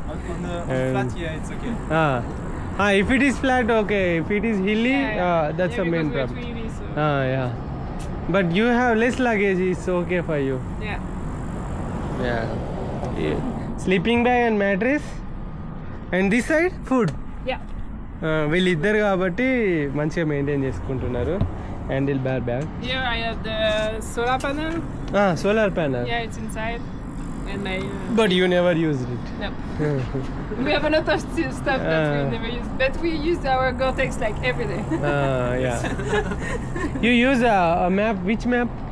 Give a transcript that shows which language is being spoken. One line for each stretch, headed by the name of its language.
English: On the flat, yeah, it's okay. If it is flat, okay. If it is hilly, that's the main because problem. we're 2 so. Yeah. But you have less luggage, it's okay for you. Yeah. Yeah. Sleeping bag and mattress. And this side, food. Yeah.
Telugu: వీళ్ళిద్దరు కాబట్టి మంచిగా maintain చేసుకుంటున్నారు.
English: Handle bag. Here I have the solar panel. Solar panel. Yeah, it's inside. And my. But you never used it. No. We have a lot of stuff that we never use, but we use our Gore-Tex like every day. Yeah. You use a map. Which map?